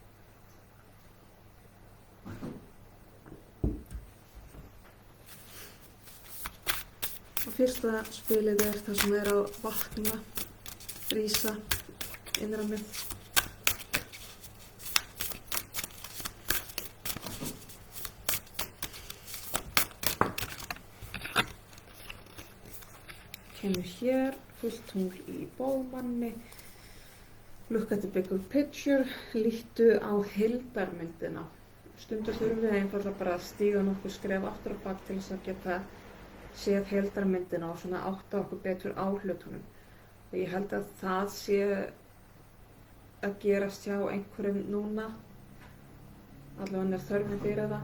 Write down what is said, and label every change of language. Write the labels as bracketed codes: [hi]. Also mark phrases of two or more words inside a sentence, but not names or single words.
[is] Og fyrsta spilið það sem að vakna, rísa, innra með. Kemur hér, fullt tungl í bógmanni, [en] look at the bigger picture, [is] líttu á heildarmyndina. Stundum þurfum við einfaldlega bara að stíga nokkuð skref aftur á bak til þess að geta séð heildarmyndina og svona átta okkur betur á hlutunum. Og ég held að það sé að gerast hjá einhverjum núna, allavega þörfin fyrir það.